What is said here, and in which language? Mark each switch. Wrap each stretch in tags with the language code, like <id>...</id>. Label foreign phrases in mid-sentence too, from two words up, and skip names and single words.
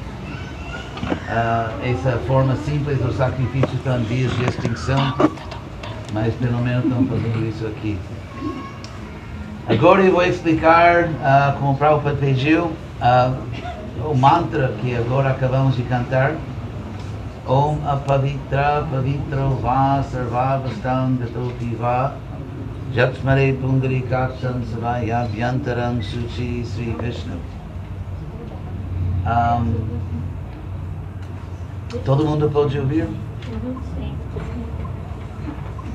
<pt>Essa forma simples do sacrifício está em vias de extinção, mas pelo menos estamos fazendo isso aqui. Agora eu vou explicar, como o Prabhupada pediu, o mantra que agora acabamos de cantar.</pt> <sa>Om Apavitra Pavitro Va Sarvavastam Gatopi Va Lakshmare Pundrikaksham Sabhaya Abhyantaram Shuchi Sri Vishnu.</sa> <pt>Todo mundo pode ouvir? Sim.</pt>